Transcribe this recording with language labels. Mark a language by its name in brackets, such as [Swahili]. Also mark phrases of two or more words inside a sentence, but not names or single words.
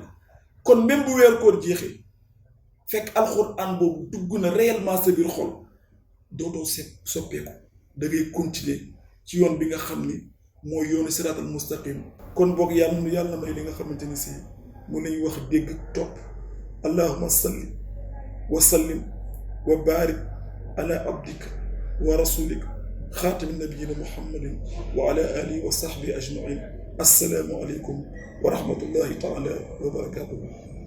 [Wolof] kon même bu weer koor jeexee fekk alquran boobu dugg na réellement sa biir xol dootoo soppeeku da ngay continuer ci yoon bi nga xam ni mooy yoonu [Arabic] الصراط المستقيم. [Wolof] kon boog yàlla may li nga xamante ni si mun nañu wax dégg topp [Arabic] اللهم صل وسلم وبارك على عبدك ورسولك خاتم نبيينا محمد وعلى آله وصحبه أجمعين السلام عليكم ورحمة الله تعالى وبركاته.